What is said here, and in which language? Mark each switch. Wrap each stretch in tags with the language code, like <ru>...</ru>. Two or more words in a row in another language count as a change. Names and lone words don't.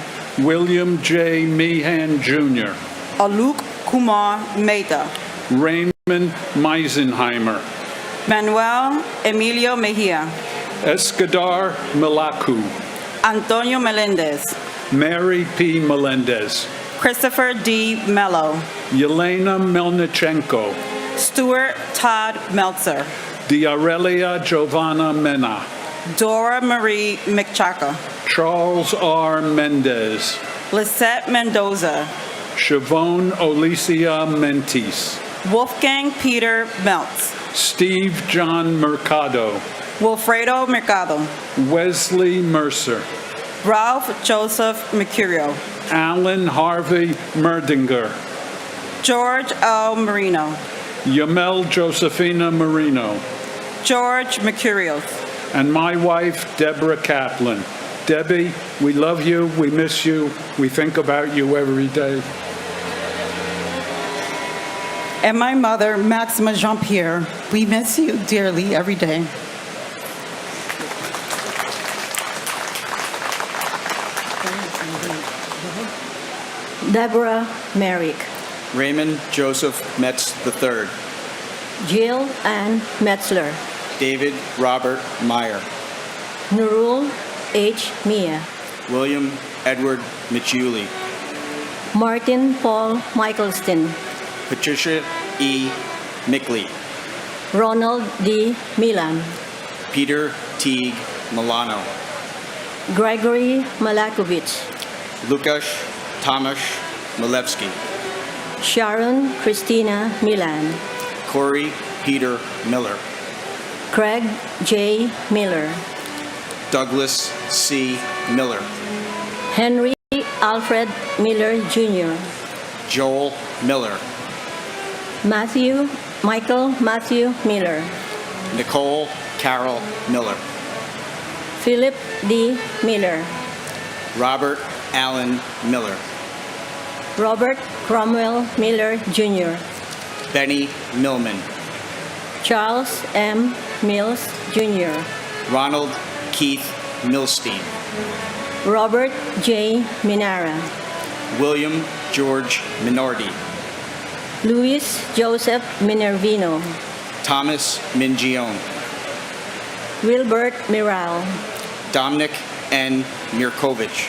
<en>William J. Meehan, Jr. Aluk Kumar Mehta. Raymond Meisenheimer. Manuel Emilio Mejia. Escadar Malacu. Antonio Melendez. Mary P. Melendez. Christopher D. Mello. Yelena Melnichenko. Stuart Todd Meltzer. Diarelia Giovanna Mena. Dora Marie McChaka. Charles R. Mendez. Lisette Mendoza. Siobhan Olicia Mentis. Wolfgang Peter Meltz. Steve John Mercado. Wilfredo Mercado. Wesley Mercer. Ralph Joseph Mercurio. Alan Harvey Merdinger. George L. Marino. Yamel Josephina Marino. George Mercurio. And my wife, Deborah Kaplan. Debbie, we love you, we miss you, we think about you every day. And my mother, Maxima Jean-Pierre, we miss you dearly every day. Deborah Merrick. Raymond Joseph Metz III. Jill Ann Metzler. David Robert Meyer. Nurul H. Mia. William Edward Michuli. Martin Paul Michaelston. Patricia E. Mickley. Ronald D. Milan. Peter Teague Milano. Gregory Malakovich. Lukasz Tomasz Milewski. Sharon Christina Milan. Corey Peter Miller. Craig J. Miller. Douglas C. Miller. Henry Alfred Miller Jr. Joel Miller. Michael Matthew Miller. Nicole Carol Miller. Philip D. Miller. Robert Allen Miller. Robert Cromwell Miller Jr. Benny Millman. Charles M. Mills Jr. Ronald Keith Milstein. Robert J. Minara. William George Minordi. Luis Joseph Minervino. Thomas Mingione. Wilbert Miral. Dominic N. Mirkovich.</en>